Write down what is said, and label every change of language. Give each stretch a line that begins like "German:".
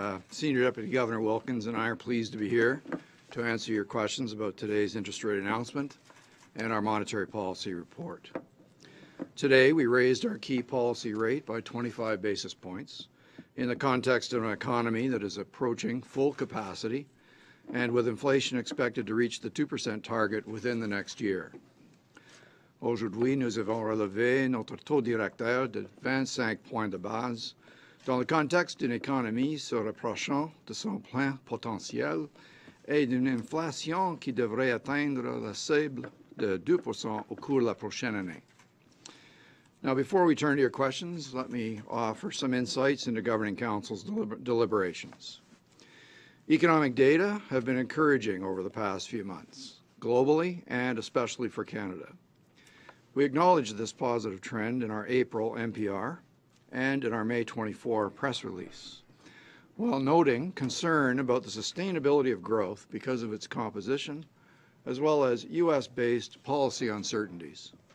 English: Senior Deputy Governor Wilkins and I are pleased to be here to answer your questions about today's interest rate announcement and our monetary policy report. Today, we raised our key policy rate by 25 basis points in the context of an economy that is approaching full capacity and with inflation expected to reach the 2% target within the next year.
French: Aujourd'hui, nous avons relevé notre taux directeur de 25 points de base dans le contexte d'une économie se rapprochant de son plein potentiel et d'une inflation qui devrait atteindre la cible de 2% au cours de la prochaine année.
English: Now, before we turn to your questions, let me offer some insights into Governing Council's deliberations. Economic data have been encouraging over the past few months, globally and especially for Canada. We acknowledge this positive trend in our April NPR and in our May 24 press release, while noting concern about the sustainability of growth because of its composition, as well as U.S.-based policy uncertainties.